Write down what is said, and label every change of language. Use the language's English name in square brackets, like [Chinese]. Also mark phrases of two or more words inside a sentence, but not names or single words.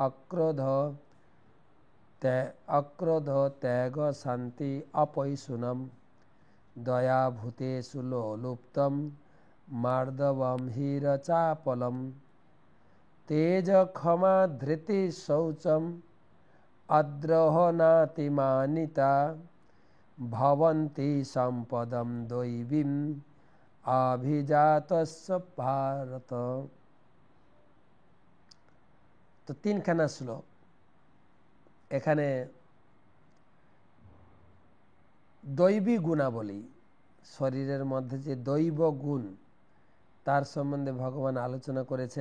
[Sanskrit] অক্রোধ ত্যাগ শান্তি অপৈশুনম দয়া ভূতেষু লোলুপ্তম মার্দবম হীরচাপলম তেজ ক্ষমা ধৃতি শৌচম অদ্রোহ নাতিমানিতা ভবন্তি সম্পদম দৈবীম অভিজাতস্য ভারত। [Bangla] তো ৩খানা শ্লোক। এখানে দৈবী গুণাবলী, শরীরের মধ্যে যে দৈব গুণ তার সম্বন্ধে ভগবান আলোচনা করেছেন।